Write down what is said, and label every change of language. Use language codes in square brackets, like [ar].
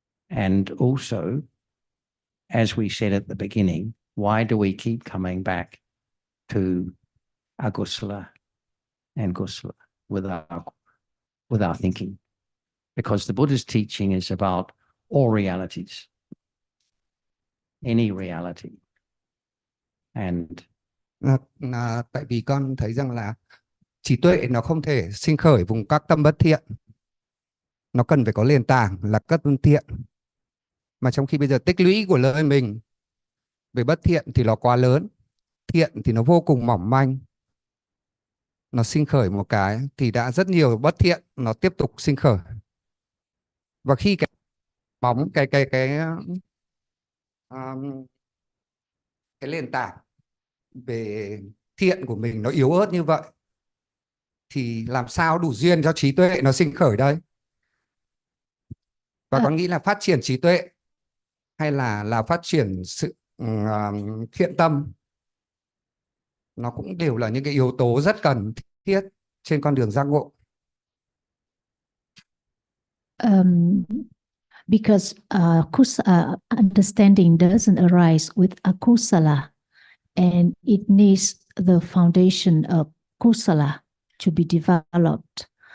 [en] And also, as we said at the beginning, why do we keep coming back to agusala and gusala with our thinking? Because the Buddha's teaching is about all realities, any reality. And [vi] tại vì con thấy rằng là trí tuệ nó không thể sinh khởi vùng các tâm bất thiện. Nó cần phải có nền tảng là các tâm thiện. Mà trong khi bây giờ tích lũy của lời mình về bất thiện thì nó quá lớn, thiện thì nó vô cùng mỏng manh. Nó sinh khởi một cái thì đã rất nhiều bất thiện nó tiếp tục sinh khởi. Và khi cái bóng cái nền tảng về thiện của mình nó yếu ớt như vậy thì làm sao đủ duyên cho trí tuệ nó sinh khởi đây? Và con nghĩ là phát triển trí tuệ hay là phát triển sự thiện tâm, nó cũng đều là những cái yếu tố rất cần thiết trên con đường giác ngộ. [en] Because understanding doesn't arise with akusala, and it needs the foundation of kusala to be developed.